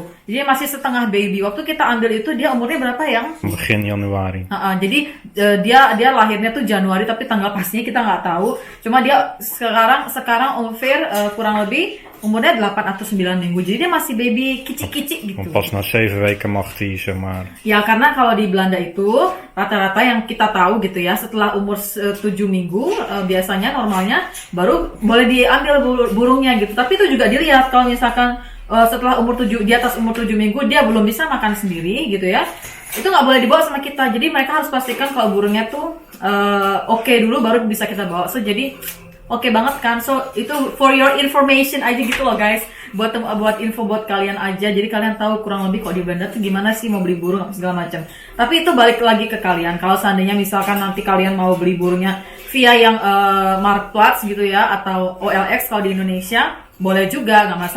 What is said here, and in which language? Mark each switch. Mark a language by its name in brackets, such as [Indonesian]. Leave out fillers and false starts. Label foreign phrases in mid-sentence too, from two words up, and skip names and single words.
[Indonesian] Jadi masih setengah baby. Waktu kita ambil itu dia umurnya berapa yang? [Dutch] Begin Januari. [Indonesian] Jadi dia lahirnya tuh Januari tapi tanggal pastinya kita nggak tahu. Cuma dia sekarang ongeveer kurang lebih umurnya 8 atau 9 minggu. Jadi dia masih baby kicik-kicik gitu. [Dutch] Pas na 7 weken mag hij, zeg maar. [Indonesian] Ya karena kalau di Belanda itu rata-rata yang kita tahu gitu ya setelah umur 7 minggu biasanya normalnya baru boleh diambil burungnya gitu. Tapi itu juga dilihat kalau misalkan setelah di atas umur 7 minggu dia belum bisa makan sendiri gitu ya. Itu nggak boleh dibawa sama kita. Jadi mereka harus pastikan kalau burungnya tuh oke dulu baru bisa kita bawa. So jadi oke banget kan. So itu [English] for your information [Indonesian] aja gitu loh guys. Buat info buat kalian aja. Jadi kalian tahu kurang lebih kok di Belanda tuh gimana sih mau beli burung segala macam. Tapi itu balik lagi ke kalian. Kalau seandainya misalkan nanti kalian mau beli burungnya via yang Marktplaats gitu ya atau OLX kalau di Indonesia boleh juga nggak masalah.